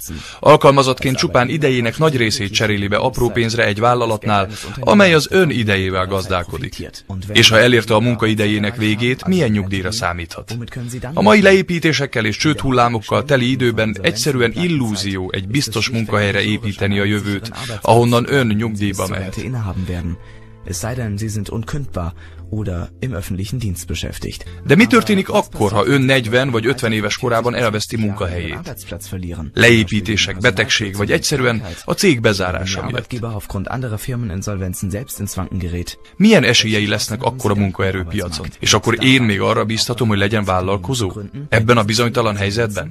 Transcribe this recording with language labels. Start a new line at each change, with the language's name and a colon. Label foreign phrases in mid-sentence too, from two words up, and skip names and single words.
Hungarian: Alkalmazottként csupán idejének nagy részét cseréli be apró pénzre egy vállalatnál, amely az ön idejével gazdálkodik. És ha elérte a munkaidejének végét, milyen nyugdíjra számíthat? A mai leépítésekkel és csődhullámokkal teli időben egyszerűen illúzió egy biztos munkahelyre építeni a jövőt, ahonnan ön nyugdíjba mehet.
German: oder im öffentlichen Dienst beschäftigt.
Hungarian: De mi történik akkor, ha ön 40 vagy 50 éves korában elveszti munkahelyét? Leépítések, betegség, vagy egyszerűen a cég bezárása miatt. Milyen esélyei lesznek akkor a munkaerőpiacon? És akkor én még arra bíztatom, hogy legyen vállalkozó? Ebben a bizonytalan helyzetben?